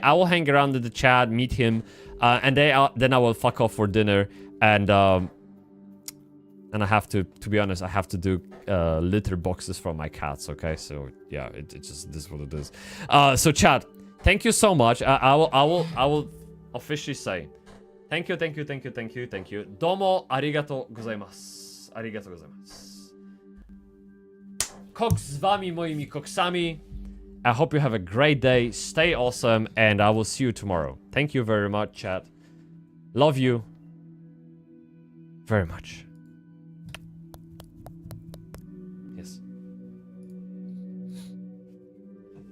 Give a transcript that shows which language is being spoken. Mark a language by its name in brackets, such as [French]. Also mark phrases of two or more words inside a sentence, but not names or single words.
[English] I will hang around in the chat, meet him, and then I will fuck off for dinner. And I have to be honest, I have to do litter boxes for my cats. Okay, so yeah, it just this is what it is. So chat, thank you so much. I will officially say, thank you. [Japanese] どうもありがとうございます. ありがとうございます. [Polish] Koks z wami moimi koksami. [English] I hope you have a great day. Stay awesome, and I will see you tomorrow. Thank you very much, chat. Love you very much. Yes. Bye, YouTube.